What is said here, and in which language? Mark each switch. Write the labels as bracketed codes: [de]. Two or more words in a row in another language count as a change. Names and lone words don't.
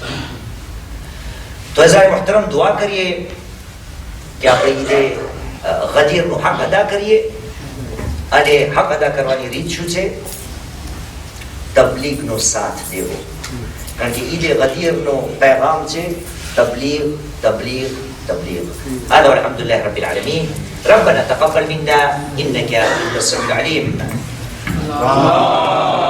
[gu] તો હઝાર મોહતરમ દુઆ કરીએ કે આપણે ઈદે ગદીરનો હક અદા કરીએ. અને હક અદા કરવાની રીત શું છે? તબલીગનો સાથ દેવો. કારણ કે ઈદે ગદીરનો પેગામ છે તબલીગ તબલીગ તબલીગ. [ar] هذا والحمد لله رب العالمين. ربنا تقبل منا انك انت السميع العليم.